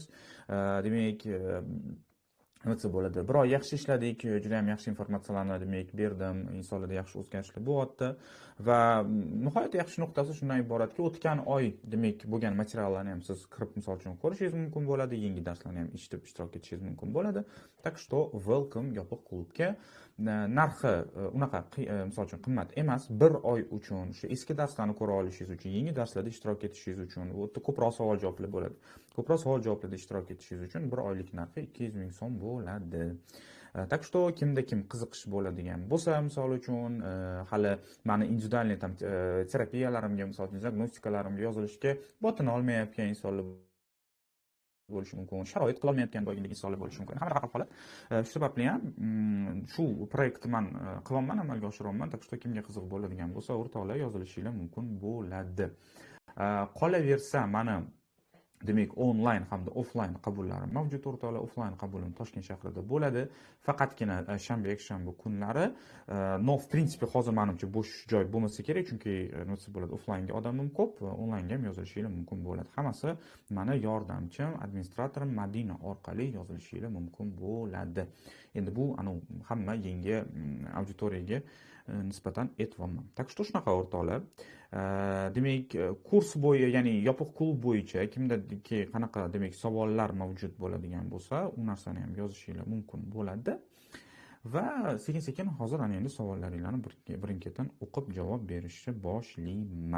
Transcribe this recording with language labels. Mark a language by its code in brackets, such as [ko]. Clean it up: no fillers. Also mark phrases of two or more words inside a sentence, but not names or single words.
[uz] Demak nima desa bo'ladi, bir oy yaxshi ishladik, juda ham yaxshi informatsiyalarni demak berdim, insonlarda yaxshi o'zgarishlar bo'lyapti va nihoyatda yaxshi nuqtasi shundan iboratki, o'tgan oy demak bo'lgan materiallarni ham siz kirib misol uchun ko'rishingiz mumkin bo'ladi, yangi darslarni ham eshitib ishtirok etishingiz mumkin bo'ladi. [ru] Так что [uz] welcome yopiq klubga. Narxi unaqa misol uchun qimmat emas. Bir oy uchun shu eski darslarni ko'ra olishingiz uchun, yangi darslarda ishtirok etishingiz uchun, u yerda ko'proq savol-javoblar bo'ladi. Ko'proq savol-javoblarda ishtirok etishingiz uchun bir oylik narxi 200 ming so'm bo'ladi. [ru] Так что [uz] kimda kim qiziqish bo'ladigan bo'lsa, misol uchun hali meni individualniy terapiyalarimga, misol uchun diagnostikalarimga yozilishga botina olmayotgan insonlar bo'lishi mumkin, sharoit qila olmayotgan boyagidek insonlar bo'lishi mumkin. Hamma har holat. Shu sababli ham shu proyektni men qilyapman, amalga oshiryapman. [ru] Так что [uz] kimga qiziq bo'ladigan bo'lsa, o'rtoqlar yozilishingiz mumkin bo'ladi. Qolaversa, mana demak onlayn hamda offlayn qabullarim mavjud o'rtoqlar. Offlayn qabulim Toshkent shahrida bo'ladi. Faqatgina shanba, yakshanba kunlari. [ru] No, в принципе, [uz] hozir menimcha bo'sh joy bo'lmasa kerak, chunki nima desa bo'ladi, offlaynga odamim ko'p, onlaynga ham yozilishingiz mumkin bo'ladi. Hammasi meni yordamchim, administratorim Madina orqali yozilishingiz mumkin bo'ladi. Endi bu hamma yangi auditoriyaga nisbatan aytyapman. [ru] Так что [uz] shunaqa o'rtoqlar. Demak, kurs bo'yi, ya'ni yopiq klub bo'yicha kimdaki qanaqa demak savollar mavjud bo'ladigan bo'lsa, u narsani ham yozishingiz mumkin bo'ladi. Va sekin-sekin hozir ana endi savollaringizni birin-ketin o'qib javob berishni boshlayman.